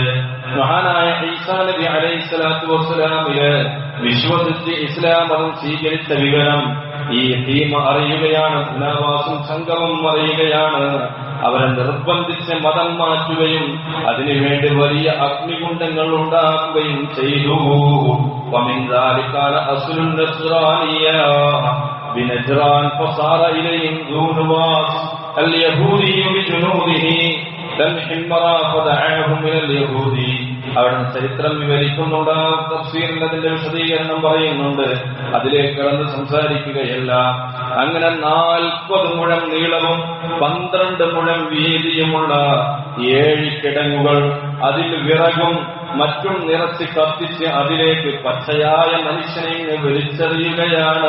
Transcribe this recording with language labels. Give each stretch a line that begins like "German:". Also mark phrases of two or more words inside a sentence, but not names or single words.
Malayalam: മഹാനായ ഈസാ നബി
Arabic: عليه الصلاة والسلام
Malayalam: വിശ്വസിച്ച് ഇസ്ലാം മതം സ്വീകരിച്ച വിവരം ഈ ടീം അറിയുകയാണ്. ഖുലാവാസും സംഘവും അറിയുകയാണ്. അവരെ നിർബന്ധിച്ച് മതം മാറ്റുകയും അതിനുവേണ്ടി വലിയ അഗ്നികുണ്ഡങ്ങൾ ഉണ്ടാക്കുകയും ചെയ്തു.
Arabic: ومن ذلك أصل النصرانية بنجران فصار إليهم ذو نواس اليهودي بجنوده الحمراء فدعاهم من اليهودي.
Malayalam: അവിടെ ചരിത്രം വിവരിക്കുന്നുണ്ട്. തഫ്സീറിൽ അതിന്റെ വിശദീകരണം പറയുന്നുണ്ട്. അതിലേക്ക് കടന്ന് സംസാരിക്കുകയല്ല. അങ്ങനെ 40 മുഴം നീളവും 12 മുഴം വീതിയുമുള്ള 7 കിടങ്ങുകൾ, അതിൽ വിറകും മറ്റും നിറച്ച് കത്തിച്ച് അതിലേക്ക് പച്ചയായ മനുഷ്യനെ വലിച്ചെറിയുകയാണ്.